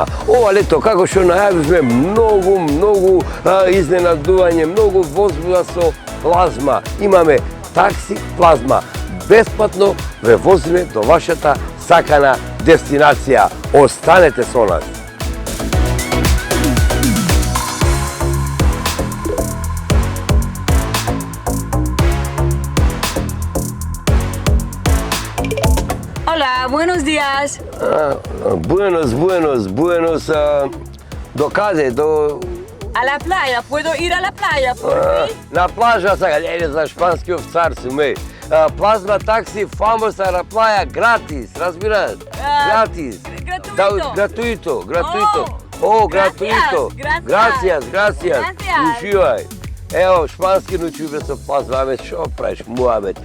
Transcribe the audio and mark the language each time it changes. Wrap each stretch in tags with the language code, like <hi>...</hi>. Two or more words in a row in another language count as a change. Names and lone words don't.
<mk>Ова лето, како што најавивме, многу изненадување, многу возбуда со плазма. Имаме такси плазма. Бесплатно ве возиме до вашата сакана дестинација. Останете со нас.</mk> <es>Hola, buenos días. Buenos.</es> <mk>Do каде? До...</mk> <es>A la playa, ¿puedo ir a la playa por fin?</es> <mk>На плажа сега, не за шпански овцар суме. Плазма такси, фамоса на плаја, гратис, разбираш? Гратис.</mk> <es>Gratuito. Gratuito. Gratuito. Gracias.</es> <mk>Уживај. Ево, шпански научуваме со плазма, аме шо правиш, Муамед?</mk>